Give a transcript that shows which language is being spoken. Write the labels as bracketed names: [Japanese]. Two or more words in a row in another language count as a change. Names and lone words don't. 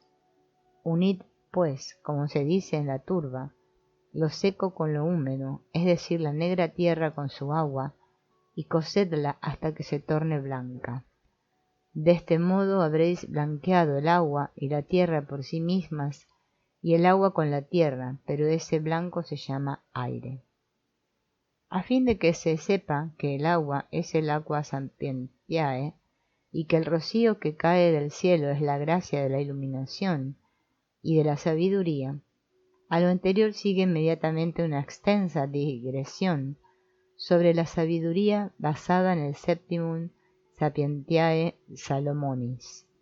[Spanish] Unid, pues, como se dice en la turba, lo seco con lo húmedo, es decir, la negra tierra con su agua, y cocedla hasta que se torne blanca. De este modo habréis blanqueado el agua y la tierra por sí mismas, y el agua con la tierra, pero ese blanco se llama aire. A fin de que se sepa que el agua es el [Latin] aqua sapientiae, [Spanish] y que el rocío que cae del cielo es la gracia de la iluminación y de la sabiduría, a lo anterior sigue inmediatamente una extensa digresión sobre la sabiduría basada en el Septimum Sapientiae Salomonis.